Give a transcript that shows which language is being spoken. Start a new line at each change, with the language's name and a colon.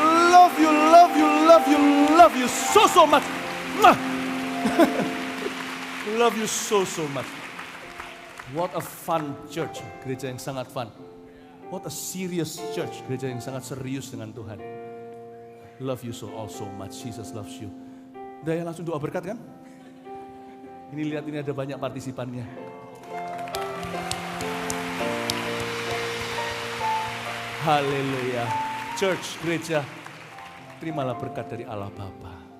English: Love you, love you, love you, love you so much. Love you so much. What a fun church,
Indonesian: gereja yang sangat fun.
English: What a serious church,
Indonesian: gereja yang sangat serius dengan Tuhan.
English: Love you all so much, Jesus loves you.
Indonesian: Udah ya langsung doa berkat kan? Ini lihat ini ada banyak partisipannya. Haleluya. Church, gereja, terimalah berkat dari Allah Bapa.